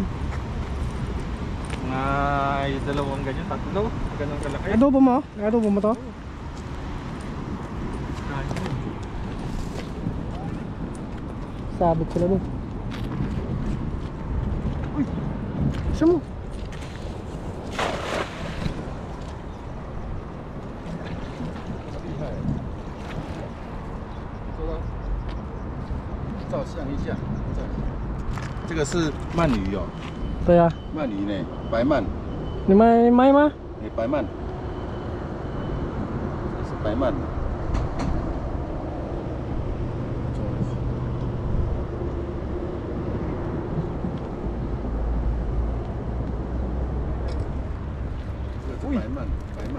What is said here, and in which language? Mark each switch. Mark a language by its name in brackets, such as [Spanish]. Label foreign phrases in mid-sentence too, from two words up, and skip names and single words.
[Filipino] Mga dalawang ganyan, tatlo, ganun kalaki. Adobo mo? Adobo mo to? Sabit sila dun. Uy! Isa mo! [Chinese] 照相一下，这个是鳗鱼哦， [Filipino] Ito ya. [Chinese] 鳗鱼呢，白鳗， [Filipino] Ni may ma? [Chinese] 白鳗，这是白鳗。这个是白鳗，白鳗，